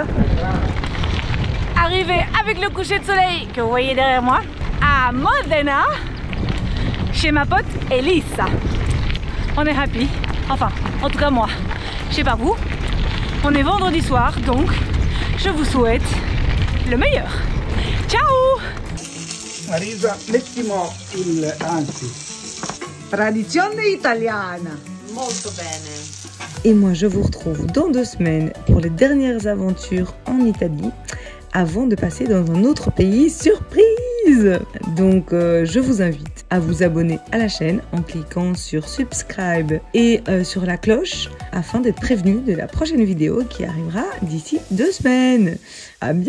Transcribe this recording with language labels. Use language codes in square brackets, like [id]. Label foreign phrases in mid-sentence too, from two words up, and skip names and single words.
[fr] Arrivé avec le coucher de soleil que vous voyez derrière moi, à Modena, chez ma pote Elisa. On est happy, enfin, en tout cas moi, je sais pas vous. On est vendredi soir, donc je vous souhaite le meilleur. [it] Ciao! Marisa, mettimo il anzi. Tradizione italiana. Molto bene. [fr] Et moi, je vous retrouve dans 2 semaines pour les dernières aventures en Italie, avant de passer dans un autre pays surprise. Donc, je vous invite à vous abonner à la chaîne en cliquant sur subscribe et sur la cloche afin d'être prévenu de la prochaine vidéo qui arrivera d'ici 2 semaines.